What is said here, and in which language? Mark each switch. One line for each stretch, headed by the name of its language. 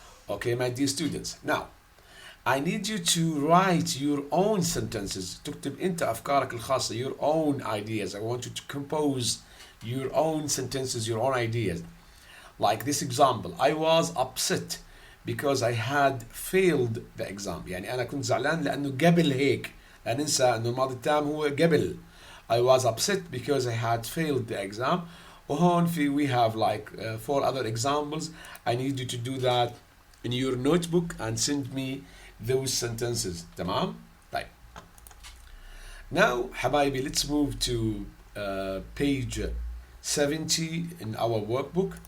English: Okay, my dear students. Now, I need you to write your own sentences.
Arabic: تكتب أنت أفكارك الخاصة,
English: your own ideas. I want you to compose your own sentences, your own ideas. Like this example, I was upset because I had failed the exam.
Arabic: يعني أنا كنت زعلان لأنه قبل هيك. لا ننسى أنه الماضي التام هو قبل.
English: I was upset because I had failed the exam. وهون we have like 4 other examples. I need you to do that in your notebook and send me those sentences.
Arabic: تمام؟ طيب.
English: Now حبايبي, let's move to page 70 in our workbook.